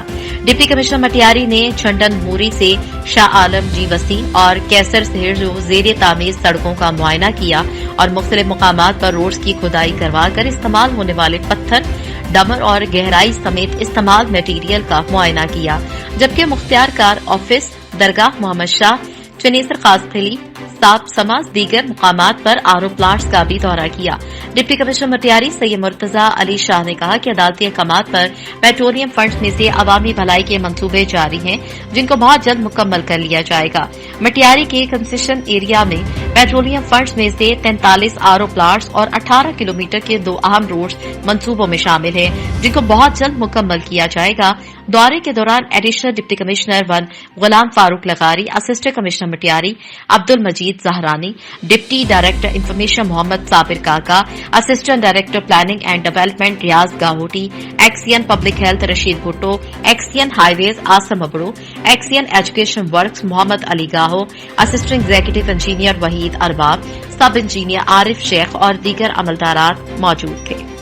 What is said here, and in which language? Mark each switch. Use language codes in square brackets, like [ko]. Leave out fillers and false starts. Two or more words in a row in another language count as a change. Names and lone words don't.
[en] deputy commissioner [ur] مٹیاری نے چھنڈن موری سے شاہ عالم جی وسیم اور قیصر سے زیر تعمیر سڑکوں کا معائنہ کیا اور مختلف مقامات پر روڈز کی کھدائی کروا کر استعمال ہونے والے پتھر، ڈامر اور گہرائی سمیت استعمال میٹیریل کا معائنہ کیا، جبکہ مختیار کار آفس، درگاہ محمد شاہ، چنیسر قاسخلی، صاب سماج دیگر مقامات پر [en] RO plants [ur] کا بھی دورہ کیا. [en] deputy commissioner [ur] مٹیاری سید مرتضیٰ علی شاہ نے کہا کہ عدالتی احکامات پر [en] petroleum funds [ur] میں سے عوامی بھلائی کے منصوبے جاری ہیں جن کو بہت جلد مکمل کر لیا جائے گا. مٹیاری کے [en] concession area [ur] میں [en] petroleum funds [ur] میں سے 43 [en] RO plants [ur] اور 18 کلومیٹر کے 2 اہم روڈز منصوبوں میں شامل ہیں جن کو بہت جلد مکمل کیا جائے گا. دورے کے دوران [en] additional deputy commissioner [ur] 1 غلام فاروق لغاری, [en] assistant commissioner [ur] مٹیاری عبدالمجید زہرانی, [en] deputy director information [ur] محمد صابر کاکا, [en] assistant director planning and development [ur] ریاض گاہوٹی, [en] XEN public health [ur] رشید بھٹو, [en] XEN highways [ur] عاصم ابڑو, [en] XEN education works [ur] محمد علی گاہو, [en] assistant executive engineer [ur] وحید ارباب, [en] sub engineer [ur] عارف شیخ اور دیگر عملدارات موجود تھے.